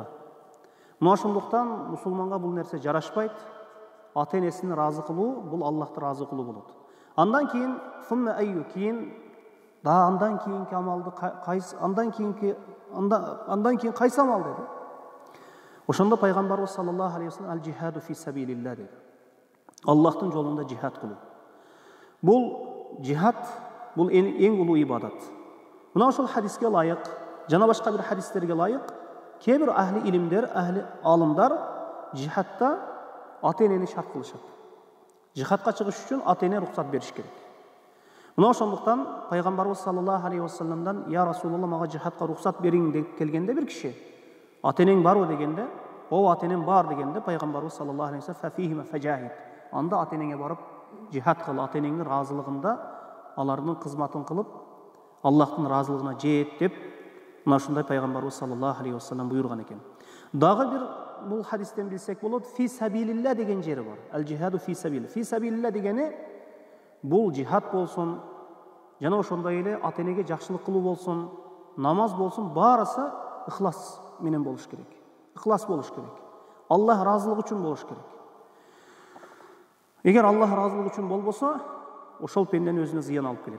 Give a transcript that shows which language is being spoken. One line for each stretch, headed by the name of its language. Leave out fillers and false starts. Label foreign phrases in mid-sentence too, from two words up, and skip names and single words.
Kyrgyz: Мына ошондуктан мусулманга бул нерсе жарашпайт. Ата энесин разы кылуу бул Аллахты разы кылуу болот. Андан кийин
Arabic: ثم أي,
Kyrgyz: кийин да андан кийинки амалды андан кийин кайсы амал деди? Ошондо пайгамбарыбыз
Arabic: صلى الله عليه وسلم الجهاد في سبيل الله
Kyrgyz: деди. Аллахтың жолында жихад кылуу. Бұл жихад, бұл ең улуу ибадат. Мына ошол хадиске лайык, жана башка бир хадистерге лайык, кейбір ахли илимдер, ахли алымдар жихадта ата-энени шарт кылышат. Жихадка чыгыш үчүн ата-эне рухсат бериш керек. Мына ошондуктан пайгамбарыбыз
Arabic: صلى الله عليه وسلم "يا رسول الله,
Kyrgyz: мага жихадка рухсат бериң" деп келгенде бир киши, "Ата-энең барбы?" дегенде, "О, ата-энем бар" дегенде пайгамбарыбыз
Arabic: صلى الله عليه وسلم "ففيهما فجاهد".
Kyrgyz: Анда ата-энеңе барып жихад кыл, ата-энеңдин разылыгында алардын кызматын кылып, Аллахтын разылыгына жет деп мына ушундай пайгамбарыбыз
Arabic: صلى الله عليه وسلم
Kyrgyz: буйрган экен. Дагы бир бул хадистен билсек болот,
Arabic: "في سبيل الله"
Kyrgyz: деген жери бар.
Arabic: الجهاد في سبيل. في سبيل الله
Kyrgyz: дегени бул жихад болсун, жана ошондой эле ата-энеге жакшылык кылуу болсун, намаз болсун, баарысы ихлас менен болуш керек. Ихлас болуш керек. Аллах разылыгы үчүн болуш керек. Эгер Аллах разылыгы үчүн болбосо, ошол пендени өзүнө зыян алып келет.